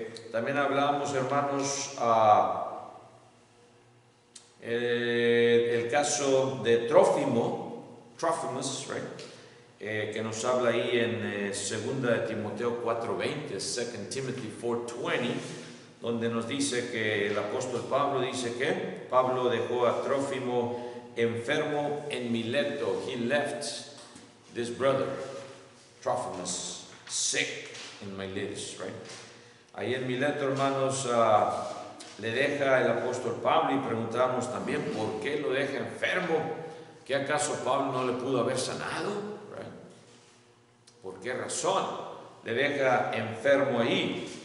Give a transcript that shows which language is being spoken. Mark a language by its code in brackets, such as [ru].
[es] También hablábamos, hermanos, el caso de Trófimus, right? Que nos habla ahí en 2 de Timoteo 4:20, [en] 2 Timothy 4:20, [es] donde nos dice que el apóstol Pablo dice que Pablo dejó a Trófimo enfermo en Mileto. [en] He left this brother, Trophimus, sick in Miletus, right? [es] Ahí en Mileto, hermanos, le deja el apóstol Pablo, y preguntamos también por qué lo deja enfermo. ¿Qué acaso Pablo no le pudo haber sanado? Right? ¿Por qué razón le deja enfermo ahí?